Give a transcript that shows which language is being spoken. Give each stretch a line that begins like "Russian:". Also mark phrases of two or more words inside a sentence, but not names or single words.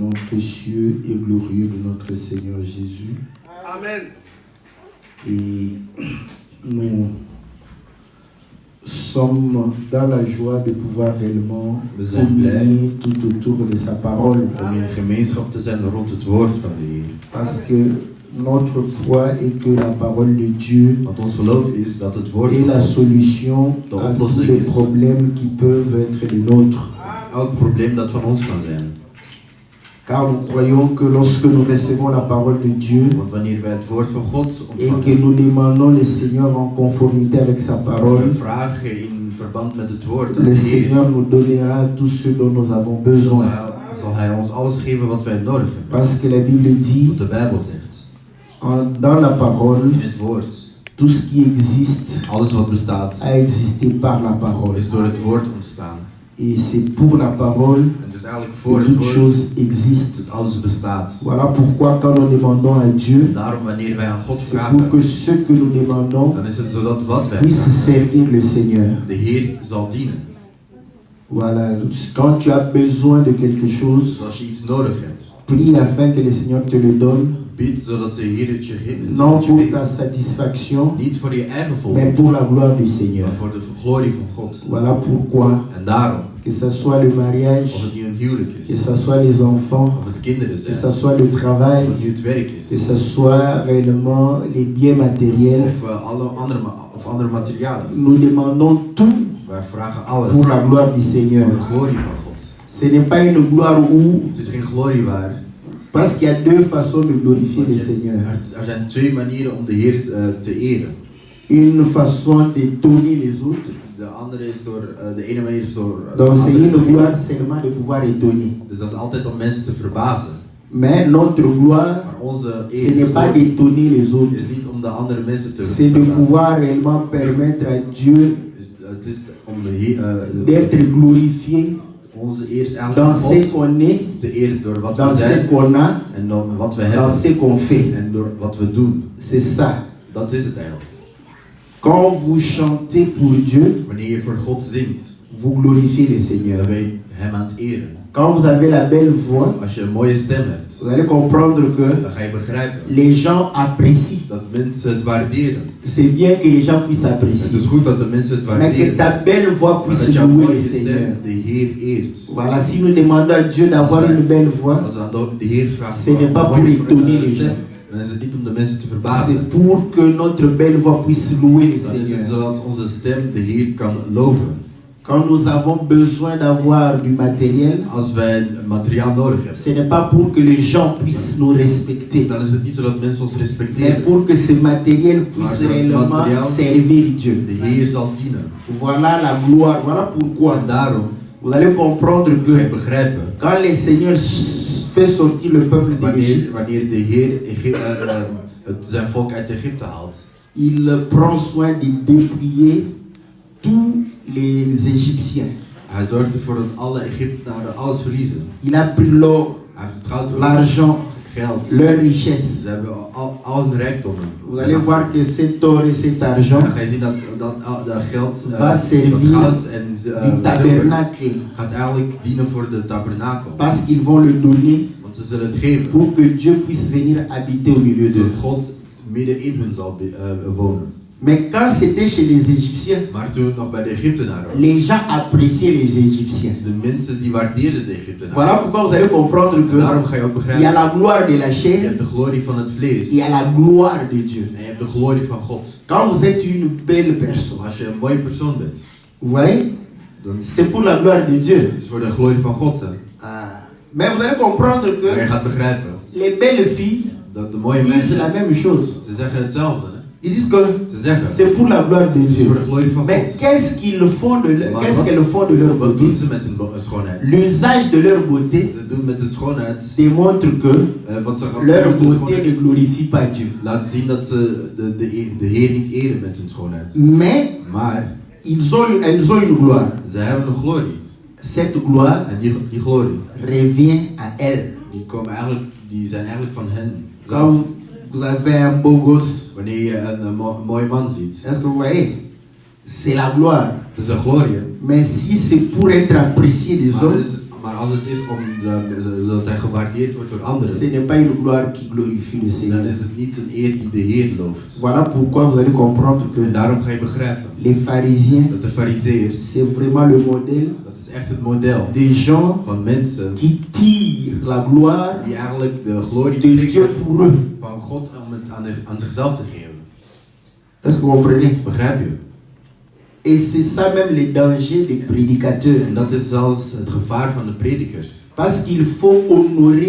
French: précieux et glorieux de notre Seigneur Jésus. Amen. Et nous sommes dans la joie de pouvoir réellement communier tout autour de sa parole.
Dutch: Om in gemeenschap te zijn rond het woord van de Heer.
French: Parce que notre foi est que la parole de Dieu
Dutch: Want ons geloof is dat het woord
French: est
Dutch: van
French: la
Dutch: God
French: solution à tous les problèmes qui peuvent être les nôtres.
Dutch: elk probleem dat van ons kan zijn.
French: Car nous croyons que lorsque nous recevons la parole de Dieu
Dutch: Want wanneer wij het woord van God
French: et que
Dutch: ontvangen
French: nous demandons le Seigneur en conformité avec sa parole,
Dutch: en vragen in verband met het woord aan
French: le
Dutch: de Heer,
French: Seigneur nous donnera tout ce dont nous avons besoin.
Dutch: zal Hij ons alles geven wat wij nodig hebben.
French: Parce que la Bible dit,
Dutch: Wat de Bijbel zegt.
French: dans la parole,
Dutch: In het woord.
French: tout ce qui existe
Dutch: Alles wat bestaat
French: a existé par la parole.
Dutch: is door het woord ontstaan.
French: Et c'est pour la parole
Dutch: En het is eigenlijk voor
French: que
Dutch: het
French: toute
Dutch: woord
French: chose existe.
Dutch: dat alles bestaat.
French: Voilà pourquoi quand nous demandons à Dieu,
Dutch: Daarom wanneer wij aan God
French: c'est pour
Dutch: vragen,
French: que ce que nous demandons
Dutch: dan is het zodat wat wij
French: puisse
Dutch: vragen,
French: servir le Seigneur.
Dutch: de Heer zal dienen.
French: Voilà, quand tu as besoin de quelque chose,
Dutch: Dus als je iets nodig hebt,
French: prie afin que le Seigneur te le donne,
Dutch: bid zodat de Heer het je
French: non pour
Dutch: geeft.
French: ta satisfaction,
Dutch: Niet voor je eigen
French: mais
Dutch: volk,
French: pour la gloire du Seigneur.
Dutch: maar voor de glorie van God.
French: Voilà pourquoi,
Dutch: En daarom,
French: que ce soit le mariage,
Dutch: of het nu een huwelijk
French: que
Dutch: is,
French: ce soit les enfants,
Dutch: of het kinderen
French: que
Dutch: zijn,
French: ce soit le
Dutch: of
French: travail,
Dutch: het nu het werk
French: que
Dutch: is,
French: ce soit réellement les biens matériels,
Dutch: of andere materialen.
French: nous demandons tout
Dutch: Wij vragen alles
French: pour la gloire du
Dutch: voor
French: Seigneur.
Dutch: de glorie van God.
French: Ce n'est pas une gloire où,
Dutch: Het is geen glorie waar.
French: parce qu'il y a deux façons de glorifier le Seigneur.
Dutch: Er zijn twee manieren om de Heer te eren.
French: Une façon d'étonner les autres.
Dutch: De andere is door, de ene manier is door
French: Donc c'est
Dutch: anderen
French: une
Dutch: te
French: gloire
Dutch: eren.
French: seulement de pouvoir étonner.
Dutch: Dus dat is altijd om mensen te verbazen.
French: Mais notre gloire,
Dutch: Maar onze
French: ce n'est
Dutch: eer
French: pas d'étonner les autres.
Dutch: is niet om de andere mensen te
French: C'est de
Dutch: verbazen.
French: pouvoir réellement permettre à Dieu
Dutch: Het is om de Heer,
French: d'être glorifié
Dutch: onze eer is
French: dans
Dutch: eigenlijk
French: ce
Dutch: God
French: qu'on est,
Dutch: te eren door wat we
French: dans ce
Dutch: zijn
French: qu'on a,
Dutch: en door wat we
French: dans
Dutch: hebben
French: ce qu'on fait.
Dutch: en door wat we doen.
French: C'est ça.
Dutch: Dat is het eigenlijk.
French: Quand vous chantez pour Dieu,
Dutch: Wanneer je voor God zingt,
French: vous glorifiez le Seigneur.
Dutch: dan ben je Hem aan het eren.
French: Quand vous avez la belle voix,
Dutch: Als je een mooie stem hebt,
French: vous allez comprendre que
Dutch: dan ga je begrijpen
French: les gens apprécient.
Dutch: dat mensen het waarderen.
French: C'est bien que les gens puissent
Dutch: Het
French: apprécier.
Dutch: is goed dat de mensen het
French: Mais que
Dutch: waarderen.
French: ta belle voix
Dutch: Maar
French: puisse
Dutch: dat jouw
French: louer
Dutch: mooie
French: le Seigneur.
Dutch: stem de Heer eert.
French: Voilà, si nous demandons à Dieu d'avoir une belle voix,
Dutch: Als we aan de Heer vragen,
French: Ce n'est pas pour étonner les gens.
Dutch: dan is het niet om de mensen te verbazen.
French: c'est pour que notre belle voix puisse louer le
Dutch: Dan is het
French: Seigneur.
Dutch: zodat onze stem de Heer kan loven.
French: Quand nous avons besoin d'avoir du matériel,
Dutch: Als wij materiaal nodig hebben,
French: ce n'est pas pour que les gens puissent nous respecter,
Dutch: dan is het niet zodat mensen ons
French: mais
Dutch: respecteren.
French: pour que ce matériel puisse réellement servir Dieu.
Dutch: De Heer zal dienen.
French: Voilà la gloire, voilà pourquoi.
Dutch: En daarom
French: Vous allez comprendre
Dutch: ga je
French: que
Dutch: begrijpen,
French: quand le Seigneur fait sortir le peuple d'Égypte,
Dutch: wanneer de Heer zijn volk uit Egypte haalt,
French: il prend soin de dépouiller tous les Égyptiens.
Dutch: hij zorgt ervoor dat alle Egyptenaren alles verliezen.
French: Il a pris l'or,
Dutch: Hij heeft het goud,
French: l'argent,
Dutch: geld.
French: leur richesse.
Dutch: Ze hebben al hun rijkdommen.
French: Vous allez voir que cet or et cet argent
Dutch: Dan ga je zien dat geld,
French: va
Dutch: dat
French: servir
Dutch: goud en
French: du
Dutch: zilver
French: tabernacle,
Dutch: gaat eigenlijk dienen voor de tabernakel.
French: parce qu'ils vont le donner
Dutch: Want ze zullen het geven,
French: pour que Dieu puisse venir habiter au milieu d'eux.
Dutch: zodat God midden in hun zal wonen.
French: Mais quand c'était chez les Égyptiens,
Dutch: Maar toen het nog bij de Egyptenaren was,
French: les gens appréciaient les Égyptiens.
Dutch: de mensen die waardeerden de Egyptenaren.
French: Voilà pourquoi vous allez comprendre
Dutch: En daarom
French: que
Dutch: ga je ook
French: il y a
Dutch: begrijpen,
French: la gloire de la
Dutch: je
French: chair,
Dutch: hebt de glorie van het vlees
French: il y a la gloire de Dieu.
Dutch: en je hebt de glorie van God.
French: Quand vous êtes une belle personne,
Dutch: Als je een mooie persoon bent,
French: vous voyez,
Dutch: dan
French: c'est pour la gloire de Dieu.
Dutch: is het voor de glorie van God. Hè. Ah.
French: Mais vous allez comprendre
Dutch: Maar je
French: que
Dutch: gaat begrijpen
French: les belles filles
Dutch: dat de mooie
French: disent la
Dutch: mensen,
French: même chose.
Dutch: ze zeggen hetzelfde. Hè.
French: Ils disent que
Dutch: Ze zeggen,
French: c'est pour la gloire de
Dutch: het is
French: Dieu.
Dutch: voor de glorie van
French: Mais
Dutch: God.
French: qu'est-ce qu'ils font de leur,
Dutch: Maar
French: qu'est-ce qu'elles font de leur
Dutch: wat
French: beauté?
Dutch: doen ze met hun schoonheid?
French: L'usage de leur beauté
Dutch: Ze doen met hun schoonheid,
French: démontre que
Dutch: wat ze
French: leur
Dutch: met hun
French: beauté
Dutch: schoonheid
French: ne glorifie pas Dieu.
Dutch: laat zien dat ze de Heer niet eren met hun schoonheid.
French: Mais
Dutch: Maar
French: elles ont une gloire.
Dutch: ze hebben een glorie.
French: Cette gloire
Dutch: En die glorie,
French: revient à elles.
Dutch: die zijn eigenlijk van hen.
French: Quand vous avez un beau gosse,
Dutch: Wanneer je een mooie man ziet,
French: est-ce que vous voyez? C'est la gloire.
Dutch: het is een glorie.
French: Mais si c'est pour être apprécié des hommes,
Dutch: Maar als het is zodat hij gewaardeerd wordt door anderen,
French: ce n'est pas une gloire qui glorifie le
Dutch: dan
French: Seigneur.
Dutch: is het niet een eer die de Heer looft.
French: Voilà pourquoi vous allez comprendre que
Dutch: En daarom ga je begrijpen
French: les pharisiens,
Dutch: dat de Farizeeërs,
French: c'est vraiment le modèle
Dutch: dat is echt het model
French: des gens
Dutch: van mensen
French: qui tirent la gloire
Dutch: die eigenlijk de glorie
French: de Dieu
Dutch: trekken
French: pour eux.
Dutch: van God om het aan zichzelf te geven.
French: Est-ce que vous comprenez?
Dutch: Begrijp je?
French: Et c'est ça même le danger des prédicateurs.
Dutch: En dat is zelfs het gevaar van de predikers.
French: Parce qu'il faut honorer